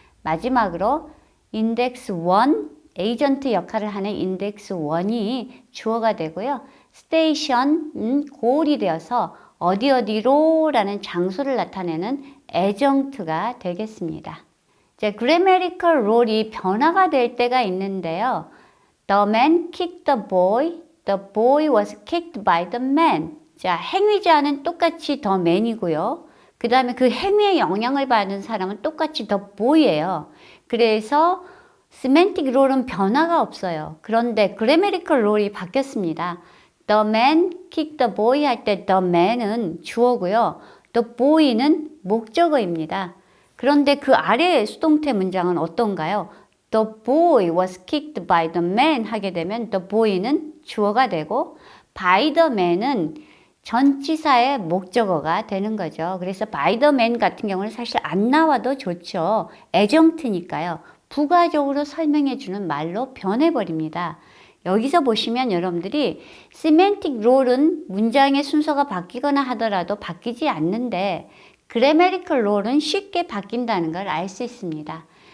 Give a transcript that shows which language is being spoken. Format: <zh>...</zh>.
<ko>마지막으로 인덱스 1, 에이전트 역할을 하는 인덱스 1이 주어가 되고요. 스테이션은 고을이 되어서 어디로 라는 장소를 나타내는 애정트가 되겠습니다. 자, grammatical role이 변화가 될 때가 있는데요.</ko> <en>The man kicked the boy. The boy was kicked by the man.</en> <ko>자, 행위자는 똑같이 the man이고요. 그 다음에 그 행위에 영향을 받는 사람은 똑같이 the boy예요. 그래서 semantic role은 변화가 없어요. 그런데 grammatical role이 바뀌었습니다.</ko> <en>The man kicked the boy</en> <ko>할 때</ko> <en>the man은</en> <ko>주어고요. The boy는 목적어입니다. 그런데 그 아래의 수동태 문장은 어떤가요?</ko> <en>The boy was kicked by the man</en> <ko>하게 되면</ko> <en>the boy는</en> <ko>주어가 되고</ko> <en>by the man은</en> <ko>전치사의 목적어가 되는 거죠. 그래서 by the man 같은 경우는 사실 안 나와도 좋죠. 애정트니까요. 부가적으로 설명해 주는 말로 변해버립니다. 여기서 보시면 여러분들이 semantic role은 문장의 순서가 바뀌거나 하더라도 바뀌지 않는데 grammatical role은 쉽게 바뀐다는 걸 알 수 있습니다.</ko>